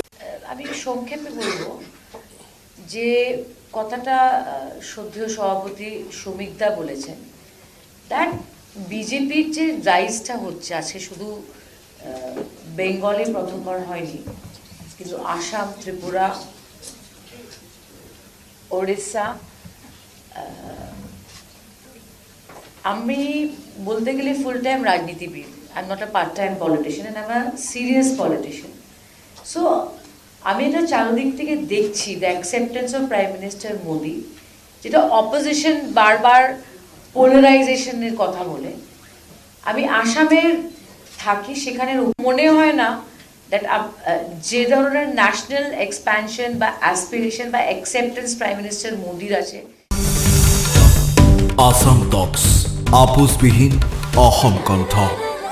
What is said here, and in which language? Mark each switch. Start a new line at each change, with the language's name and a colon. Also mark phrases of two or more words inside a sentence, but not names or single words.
Bangla: আমি সংক্ষেপে বলবো যে কথাটা শ্রদ্ধেয় সভাপতি শ্রমিকদা বলেছেন, দ্যাট বিজেপির যে রাইজটা হচ্ছে আজকে শুধু বেঙ্গলে প্রথমবার হয়নি, কিন্তু আসাম, ত্রিপুরা, ওড়িশা, আমি বলতে গেলে
English: full time
Bangla: রাজনীতিবিদ।
English: I am not a part time politician and I am a serious politician.
Bangla: সো আমি এটা চারদিক থেকে দেখছি
English: the acceptance of Prime Minister Modi,
Bangla: যেটা অপোজিশন বারবার পোলারাইজেশনের কথা বলে। আমি আসামের থাকি, সেখানে মনে হয় না দ্যাট যে ধরনের
English: national expansion
Bangla: বা অ্যাসপিরেশন বা
English: acceptance Prime Minister Modi's
Bangla: আছে।
Assamese: আসাম টকস, আপোচবিহীন অসম কণ্ঠ।